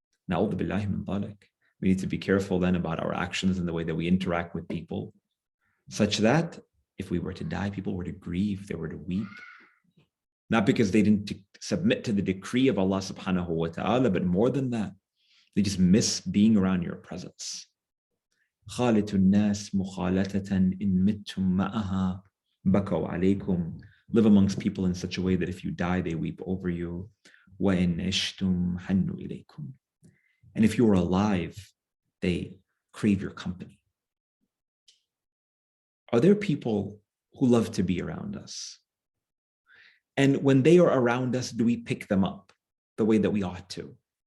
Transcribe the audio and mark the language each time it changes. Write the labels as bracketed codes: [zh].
[ar] Na'udhu billahi min dhalik. [en] We need to be careful then about our actions and the way that we interact with people, such that if we were to die, people were to grieve, they were to weep. Not because they didn't submit to the decree of Allah subhanahu wa ta'ala, but more than that, they just miss being around your presence. [ar] خالط الناس مخالطة إن متم معها بكوا عليكم. [en] Live amongst people in such a way that if you die, they weep over you. [ar] وإن عشتم حنوا إليكم. [en] And if you are alive, they crave your company. Are there people who love to be around us? And when they are around us, do we pick them up the way that we ought to?